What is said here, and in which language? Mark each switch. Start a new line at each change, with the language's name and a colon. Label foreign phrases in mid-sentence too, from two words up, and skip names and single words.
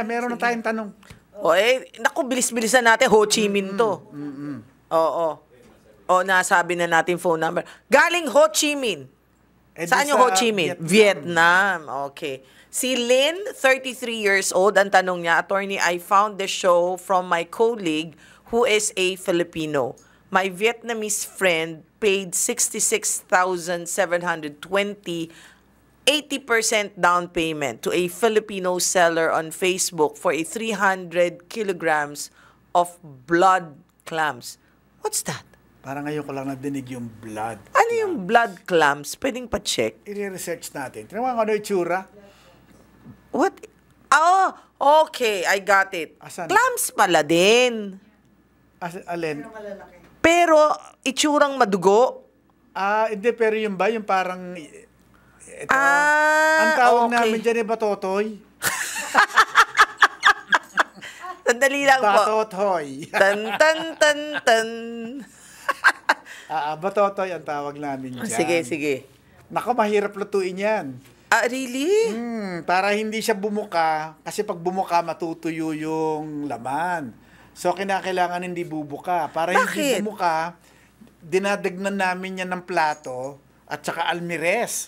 Filipino: Meron na tayong tanong. Naku, bilis-bilisan natin. Ho Chi Minh to. Oo. Nasabi na natin phone number. Galing Ho Chi Minh. Saan yung Ho Chi Minh? Vietnam. Okay. Si Lynn,
English: 33 years old,
Filipino: ang tanong niya, Attorney,
English: I found the show from my colleague who is a Filipino. My Vietnamese friend paid 66,720, 80% down payment to a Filipino seller on Facebook for a 300 kilograms of blood clams. What's that?
Filipino: Parang ngayon ko lang nadinig yung blood. Ano yung
English: blood clams?
Filipino: Pwedeng pa-check. I-research natin. Tingnan mo ano yung tsura.
English: What? Okay. I got it.
Filipino: Asan? Clams pala din. Alin? Pero, itsurang madugo. Hindi, pero yung ba? Yung parang... Ito, Ah, ang tawag okay. namin dyan batotoy. Sandali lang po. Batotoy. Tan, tan, tan, tan. Batotoy ang tawag namin dyan. Sige. Nako, mahirap lutuin yan. Really? Para hindi siya bumuka, kasi pag bumuka, matutuyo yung laman. So, kinakailangan hindi bubuka. Para Bakit? hindi bumuka, dinadagnan namin yan ng plato at saka almires.